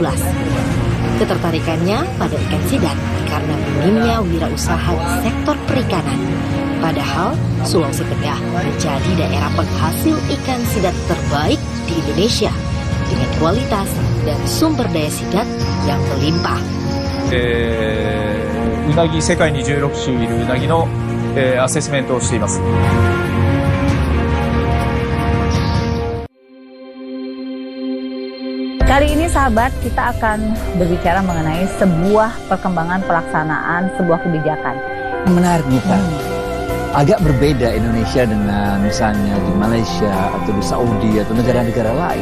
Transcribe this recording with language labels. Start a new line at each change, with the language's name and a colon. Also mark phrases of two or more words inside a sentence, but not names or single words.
Indonesian: Ketertarikannya pada ikan sidat karena minimnya wirausaha di sektor perikanan. Padahal Sulawesi Tengah menjadi daerah penghasil ikan sidat terbaik di Indonesia dengan kualitas dan sumber daya sidat yang melimpah.
Japanese: うなぎ世界に16種いるうなぎのアセスメントをしています。
Indonesian: Kali ini sahabat, kita akan berbicara mengenai sebuah perkembangan pelaksanaan sebuah kebijakan. Yang menarik nih Pak, agak berbeda Indonesia dengan misalnya di Malaysia atau di Saudi atau negara-negara lain.